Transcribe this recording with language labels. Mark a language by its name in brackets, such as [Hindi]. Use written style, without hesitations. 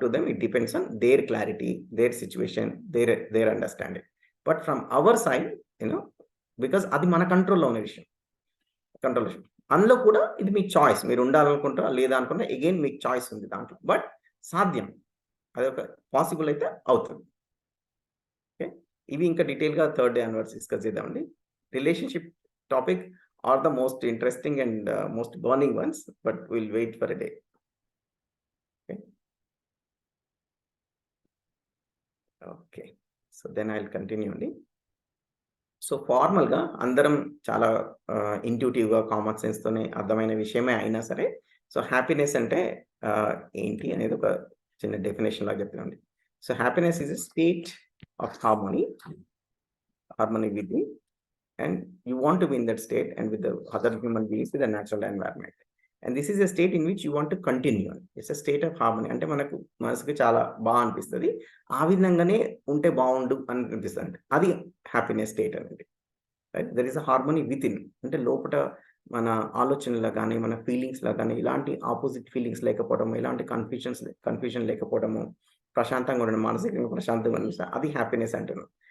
[English] It depends on their clarity, their situation, their understanding. But from our side, [Telugu] because అది మన కంట్రోల్లో ఉన్న విషయం, అందులో కూడా ఇది మీ చాయిస్. మీరు ఉండాలనుకుంటారా లేదా అనుకుంటా, అగైన్ మీకు చాయిస్ ఉంది దాంట్లో. బట్ సాధ్యం, అది ఒక పాసిబుల్ అయితే అవుతుంది. [English] okay, [Telugu] ఇవి ఇంకా డీటెయిల్గా 3rd డే అన్వర్డ్స్ డిస్కస్ చేద్దామండి. [English] Relationship topic are the most interesting and most burning ones, but will wait for a day. [Telugu] Okay, [English] so then I will continue [Telugu] అండి. సో ఫార్మల్గా అందరం చాలా ఇంట్యూటివ్గా కామన్ సెన్స్తోనే అర్థమైన విషయమే అయినా సరే, సో హ్యాపీనెస్ అంటే ఏంటి అనేది ఒక చిన్న డెఫినేషన్ లాగా చెప్తానండి. [English] So happiness is a state of harmony with and you want to be in that state and with the other human beings, with the natural environment, and this is a state in which you want to continue. It's a state of harmony. [Telugu] అంటే మనకు మనసుకి చాలా బాగా అనిపిస్తుంది, ఆ విధంగానే ఉంటే బాగుండు అని అనిపిస్తుంది, అది హ్యాపీనెస్ స్టేట్ అనేది. Right, [English] there is a harmony within, [Telugu] అంటే లోపల మన ఆలోచనలో కానీ మన ఫీలింగ్స్లో కానీ ఇలాంటి ఆపోజిట్ ఫీలింగ్స్ లేకపోవడము, ఇలాంటి కన్ఫ్యూజన్ లేకపోవడము, ప్రశాంతంగా ఉండడం, మానసికంగా ప్రశాంతంగా ఉండడం, అది హ్యాపీనెస్ అంటున్నాం.